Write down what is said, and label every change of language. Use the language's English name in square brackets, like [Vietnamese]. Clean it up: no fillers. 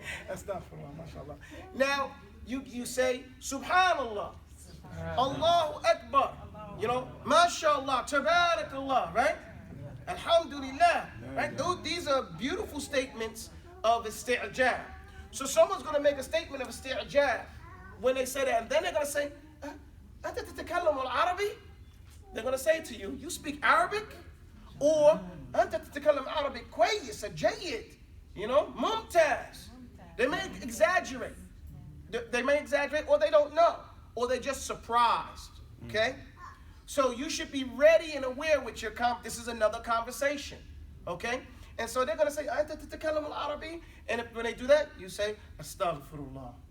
[English] Astaghfirullah, mashallah. Now, you say, Subhanallah, Allahu Akbar, mashallah, tabarakallah, right? Alhamdulillah, right? These are beautiful statements of isti'jab. So someone's going to make a statement of isti'jab when they say that, and then they're going to say, [Arabic] أنت تتكلم العربي? [English] They're going to say to you, you speak Arabic? [Arabic] Or أنت تتكلم عربي كويس جيد, ممتاز. [English] They may exaggerate. They may exaggerate, or they don't know, or they're just surprised. Okay? So you should be ready and aware with your this is another conversation. Okay? And so they're going to say, [Arabic] أنت تتكلم العربي? [English] And when they do that, you say, Astaghfirullah.